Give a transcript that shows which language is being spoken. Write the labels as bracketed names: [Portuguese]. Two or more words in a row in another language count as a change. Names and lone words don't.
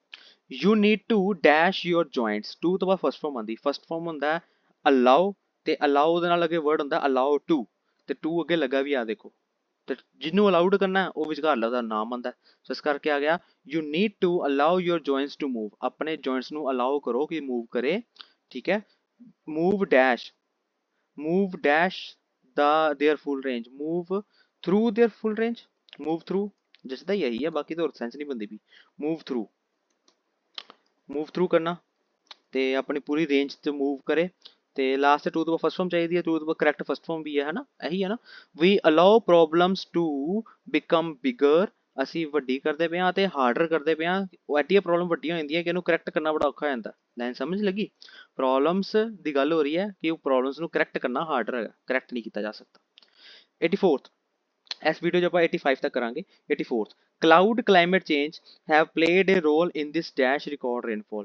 [English] you need to dash your joints, [Punjabi] ਟੂ ਤੋਂ ਬਾਅਦ [English] first form [Punjabi] ਆਉਂਦੀ, [English] first form [Punjabi] ਹੁੰਦਾ ਅਲਾਓ, ਤੇ ਅਲਾਓ ਦੇ ਨਾਲ ਅੱਗੇ ਵਰਡ ਹੁੰਦਾ [English] allow to, [Punjabi] ਤੇ ਟੂ ਅੱਗੇ ਲੱਗਾ ਵੀ ਆ ਦੇਖੋ, ਤੇ ਜਿਹਨੂੰ ਅਲਾਉਡ ਕਰਨਾ ਉਹ ਵਿਚਕਾਰ ਉਹਦਾ ਨਾਮ ਆਉਂਦਾ। ਸੋ ਇਸ ਕਰਕੇ ਆ ਗਿਆ [English] you need to allow your joints to move, [Punjabi] ਆਪਣੇ ਜੁਆਇੰਟਸ ਨੂੰ ਅਲਾਓ ਕਰੋ ਕਿ ਮੂਵ ਕਰੇ, ਠੀਕ ਹੈ। [English] move dash, move dash their full range, move through their full range, move through [Punjabi] ਜਿਸਦਾ ਹੀ ਇਹੀ ਹੈ, ਬਾਕੀ ਤਾਂ ਹੋਰ ਸੈਂਸ ਨਹੀਂ ਬੰਦੀ ਵੀ। [English] move through, move through ਕਰਨਾ ਤੇ ਆਪਣੀ ਪੂਰੀ ਰੇਂਜ ਤੇ ਮੂਵ ਕਰੇ, ਤੇ ਲਾਸਟ ਤੇ ਟੂ ਤੋਂ first form ਚਾਹੀਦੀ ਹੈ, ਟੂ ਤੋਂ correct first form ਵੀ ਹੈ ਨਾ, ਇਹੀ ਹੈ ਨਾ। we allow problems to become bigger, [Punjabi] ਅਸੀਂ ਵੱਡੀ ਕਰਦੇ ਪਏ ਹਾਂ ਤੇ ਹਾਰਡਰ ਕਰਦੇ ਪਏ ਹਾਂ। ਉਹ ਐਡੀ ਪ੍ਰੋਬਲਮ ਵੱਡੀਆਂ ਹੋ ਜਾਂਦੀਆਂ ਕਿ ਇਹਨੂੰ ਕਰੈਕਟ ਕਰਨਾ ਬੜਾ ਔਖਾ ਹੋ ਜਾਂਦਾ। ਲਾਈਨ ਸਮਝ ਲੱਗੀ? ਪ੍ਰੋਬਲਮਸ ਦੀ ਗੱਲ ਹੋ ਰਹੀ ਹੈ ਕਿ ਉਹ ਪ੍ਰੋਬਲਮਸ ਨੂੰ ਕਰੈਕਟ ਕਰਨਾ ਹਾਰਡਰ ਹੈਗਾ, ਕਰੈਕਟ ਨਹੀਂ ਕੀਤਾ ਜਾ ਸਕਦਾ। 84th, ਇਸ ਵੀਡੀਓ 'ਚ ਆਪਾਂ 85 ਤੱਕ ਕਰਾਂਗੇ। [English] 84th, could climate change have played a role in this dash record rainfall.